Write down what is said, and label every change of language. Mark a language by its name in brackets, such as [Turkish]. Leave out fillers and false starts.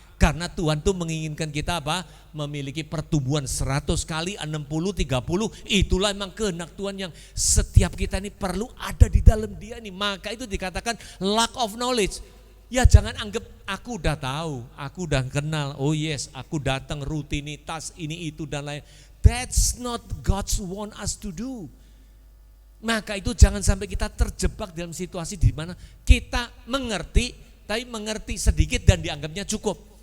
[Indonesian] Karena Tuhan tuh menginginkan kita apa? Memiliki pertumbuhan 100 kali, 60, 30. Itulah memang kehendak Tuhan yang setiap kita ini perlu ada di dalam Dia nih. Maka itu dikatakan [English] lack of knowledge. [Indonesian] Ya jangan anggap aku udah tahu, aku udah kenal, oh yes aku datang rutinitas ini itu dan lain. [English] That's not God's want us to do. [Indonesian] Maka itu jangan sampai kita terjebak dalam situasi di mana kita mengerti, tapi mengerti sedikit dan dianggapnya cukup.